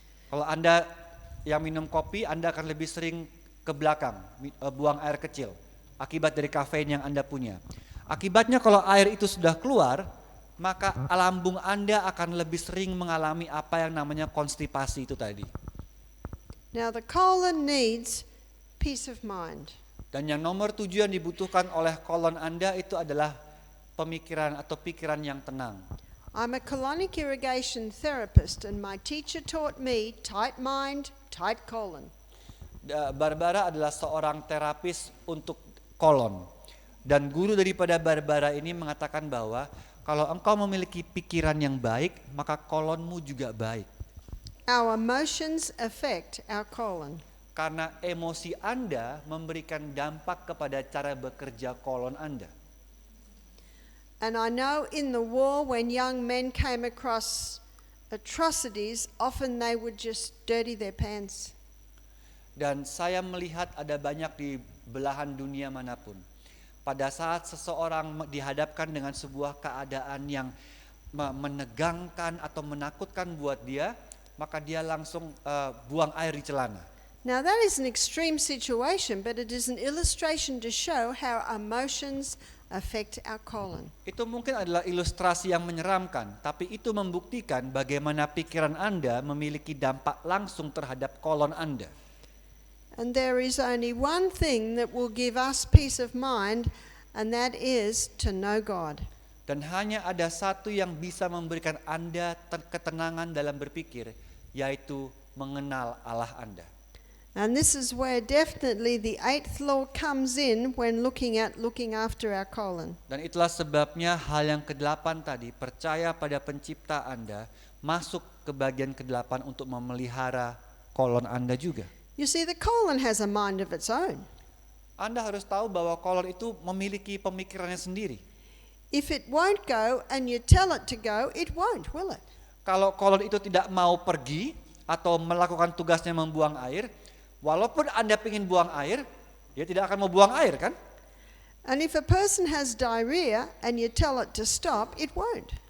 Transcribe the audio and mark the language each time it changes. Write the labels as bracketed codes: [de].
[id] Kalau Anda yang minum kopi, Anda akan lebih sering ke belakang, buang air kecil, akibat dari kafein yang Anda punya. Akibatnya kalau air itu sudah keluar, maka lambung Anda akan lebih sering mengalami apa yang namanya konstipasi itu tadi. [en] Now the colon needs peace of mind. [id] Dan yang nomor 7 yang dibutuhkan oleh kolon Anda itu adalah pemikiran atau pikiran yang tenang. [en] I'm a colonic irrigation therapist and my teacher taught me tight mind, tight colon. [id] Barbara adalah seorang terapis untuk kolon. Dan guru daripada Barbara ini mengatakan bahwa kalau engkau memiliki pikiran yang baik, maka kolonmu juga baik. [en] Our emotions affect our colon. [id] Karena emosi Anda memberikan dampak kepada cara bekerja kolon Anda. [en] And I know in the war when young men came across atrocities, often they would just dirty their pants. [id] Dan saya melihat ada banyak di belahan dunia manapun. Pada saat seseorang dihadapkan dengan sebuah keadaan yang menegangkan atau menakutkan buat dia, maka dia langsung buang air di celana. [en] Now that is an extreme situation, but it is an illustration to show how emotions affect our colon. [id] Itu mungkin adalah ilustrasi yang menyeramkan, tapi itu membuktikan bagaimana pikiran Anda memiliki dampak langsung terhadap kolon Anda. [en] And there is only one thing that will give us peace of mind, and that is to know God. [id] Dan hanya ada satu yang bisa memberikan Anda ketenangan dalam berpikir, yaitu mengenal Allah Anda. [en] And this is where definitely the 8th law comes in when looking after our colon. [id] Dan itulah sebabnya hal yang ke-8 tadi, percaya pada pencipta Anda, masuk ke bagian ke-8 untuk memelihara kolon Anda juga. [en] You see, the colon has a mind of its own. [id] Anda harus tahu bahwa kolon itu memiliki pemikirannya sendiri. [en] If it won't go and you tell it to go, it won't, will it? [id] Kalau kolon itu tidak mau pergi atau melakukan tugasnya membuang air, walaupun Anda ingin buang air, dia tidak akan mau buang air kan? [en] And if a person has diarrhea and you tell it to stop, it won't.